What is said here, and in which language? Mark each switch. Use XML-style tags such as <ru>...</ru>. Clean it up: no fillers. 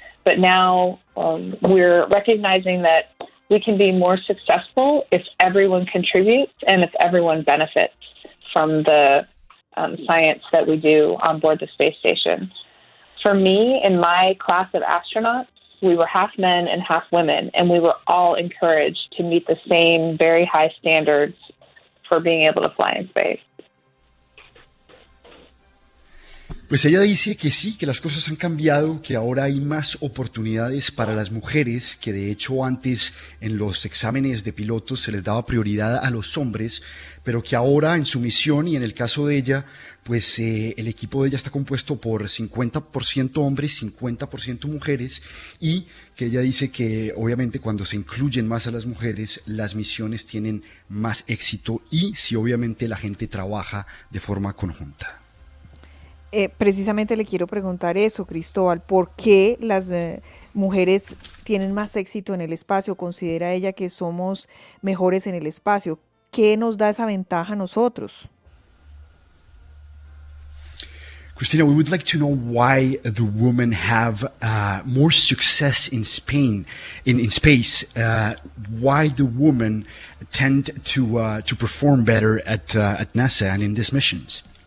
<en>But now we're recognizing that we can be more successful if everyone contributes and if everyone benefits from the science that we do on board the space station. For me, in my class of astronauts, we were half men and half women, and we were all encouraged to meet the same very high standards for being able to fly in space.</en> <es>Pues ella dice que sí, que las cosas han cambiado, que ahora hay más oportunidades para las mujeres, que de hecho antes en los exámenes de pilotos se les daba prioridad a los hombres, pero que ahora en su misión y en el caso de ella, pues el equipo de ella está compuesto por 50% hombres, 50% mujeres, y que ella dice que obviamente cuando se incluyen más a las mujeres, las misiones tienen más éxito y si obviamente la gente trabaja de forma conjunta. Precisamente le quiero preguntar eso, Cristóbal, ¿por qué las mujeres tienen más éxito en el espacio? ¿Considera ella que somos mejores en el espacio? ¿Qué nos da esa ventaja a nosotros?</es> <en>Christina, we would like to know why the women have more success in Spain, in space. Why the women tend to perform better at NASA and in these missions.</en>